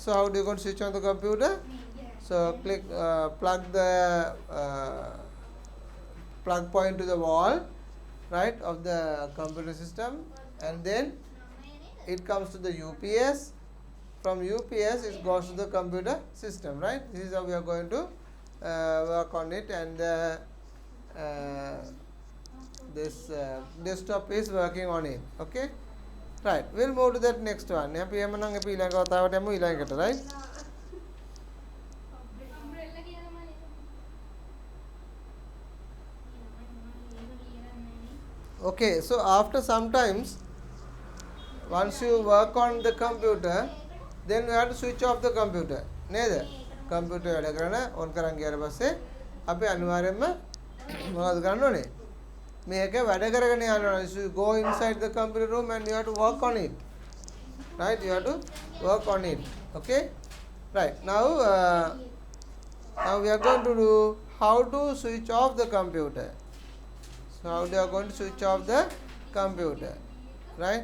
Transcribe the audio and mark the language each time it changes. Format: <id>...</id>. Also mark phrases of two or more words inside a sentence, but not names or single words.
<en>So how do you going to switch on the computer? So click plug point to the wall, right, of the computer system, and then it comes to the UPS. From UPS it goes to the computer system, right? This is how we are going to work on it, and uh, this desktop is working on it. Okay, right, we'll move to that next one.</en> <si>අපි එමනම් අපි ඊළඟ වතාවට යමු ඊළඟට,</si> <en>right? Okay, so after sometimes once you work on the computer, then you have to switch off the computer නේද?</en> <si>computer වැඩ කරන on කරන් ගියාට පස්සේ අපි අනිවාර්යයෙන්ම මොනවද කරන්න ඕනේ? මේක වැඩ කරගෙන යන්න ඕනේ.</si> <en>So you go inside the computer room and you have to work on it, right? You have to work on it. Okay, right, now we are going to do how to switch off the computer. So how they are going to switch off the computer, right?</en>